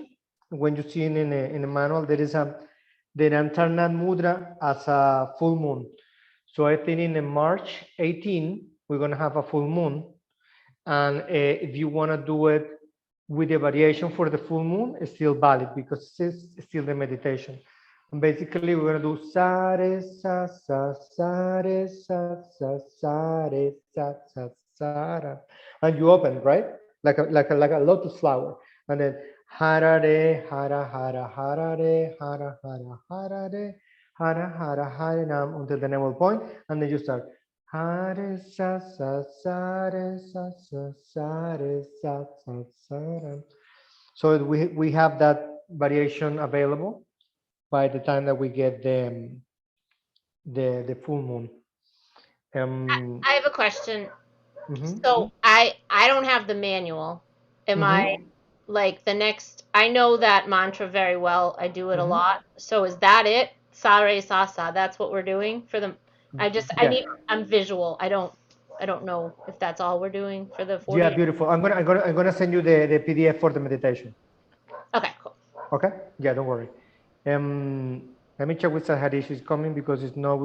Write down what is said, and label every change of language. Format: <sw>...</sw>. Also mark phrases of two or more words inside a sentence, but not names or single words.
<en>When you see in the manual, there is the Antarnat Mudra as a full moon. So I think in March 18, we're going to have a full moon. And if you want to do it with the variation for the full moon, it's still valid because it's still the meditation. And basically, we're going to do sa re sa sa sa re sa sa sa re sa sa sa ra. And you open, right? Like a lotus flower. And then hara re hara hara hara re hara hara hara re hara hara hara nam until the navel point, and then you start hare sa sa sa re sa sa sa re sa sa sa ra. So we have that variation available by the time that we get the full moon. I have a question. So I don't have the manual. Am I like the next? I know that mantra very well. I do it a lot. So is that it? Sa re sa sa. That's what we're doing for them. I'm visual. I don't know if that's all we're doing for the 40. Yeah, beautiful. I'm gonna send you the PDF for the meditation. Okay, cool. Okay. Yeah, don't worry. Let me check with Sahari. She's coming because it's no.</en>